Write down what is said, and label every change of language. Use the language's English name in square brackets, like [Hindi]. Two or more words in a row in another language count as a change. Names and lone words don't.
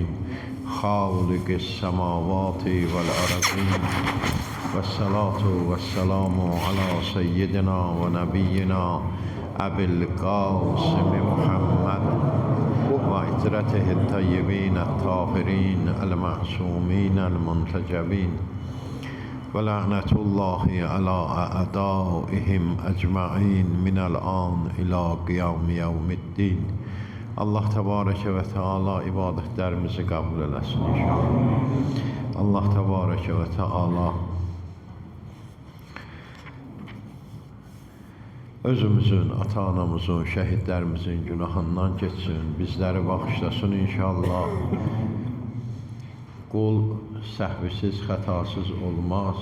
[Arabic] خالق السماوات والأرضين والصلاة والسلام على سيدنا ونبينا أبي القاسم محمد وعترته الطيبين الطاهرين المعصومين المنتجبين ولعنة الله على أعدائهم أجمعين من الآن إلى قيام يوم الدين. الله تبارك وتعالى [Azerbaijani] ibadetlerimizi kabul eylesin inşallah. [Arabic] الله تبارك وتعالى [Azerbaijani] özümüzün, ata-anamızın, şəhidlərimizin günahından geçsin, bizləri bağışlasın inşallah. Qul səhvisiz, xətasız olmaz.